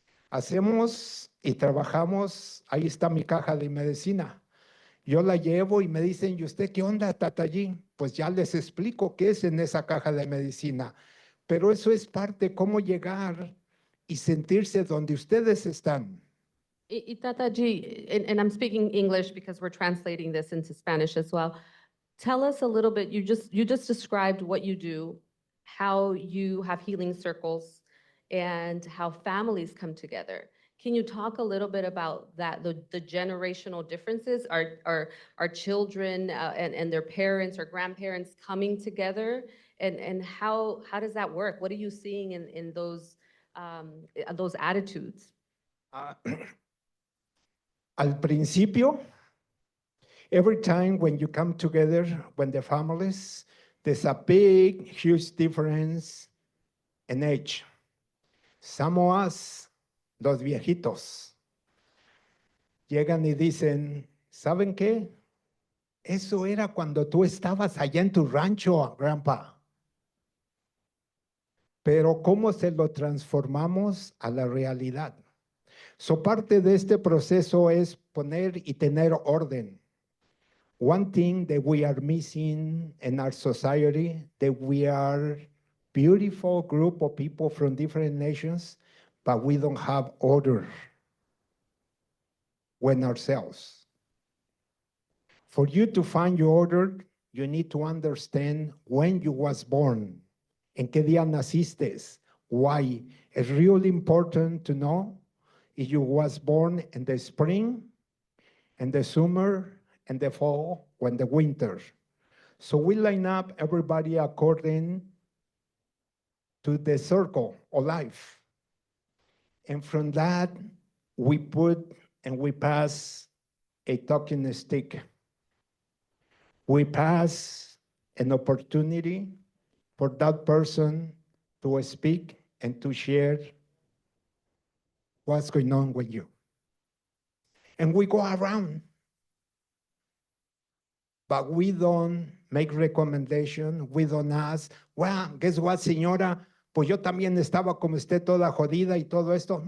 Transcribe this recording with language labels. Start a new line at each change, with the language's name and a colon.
Spanish: Hacemos y trabajamos, ahí está mi caja de medicina. Yo la llevo y me dicen, ¿y usted qué onda, Tatallí? Pues ya les explico qué es en esa caja de medicina. Pero eso es parte, cómo llegar y sentirse donde ustedes están.
English: Y Tata G, and I'm speaking English because we're translating this into Spanish as well. Tell us a little bit, you just described what you do, how you have healing circles, and how families come together. Can you talk a little bit about that, the generational differences? Are children and their parents or grandparents coming together? And how does that work? What are you seeing in those attitudes? Ah,
Spanish: Al principio,
English: every time when you come together, when the families, there's a big, huge difference in age. Some of us,
Spanish: los viejitos, llegan y dicen, ¿saben qué? Eso era cuando tú estabas allá en tu rancho, grandpa. Pero ¿cómo se lo transformamos a la realidad? So parte de este proceso es poner y tener orden.
English: One thing that we are missing in our society, that we are beautiful group of people from different nations, but we don't have order when ourselves. For you to find your order, you need to understand when you was born,
Spanish: en qué día naciste,
English: why. It's really important to know if you was born in the spring, in the summer, in the fall, or in the winter. So we line up everybody according to the circle of life. And from that, we put and we pass a talking stick. We pass an opportunity for that person to speak and to share what's going on with you. And we go around, but we don't make recommendation, we don't ask, well, guess what,
Spanish: señora, pues yo también estaba como usted toda jodida y todo esto.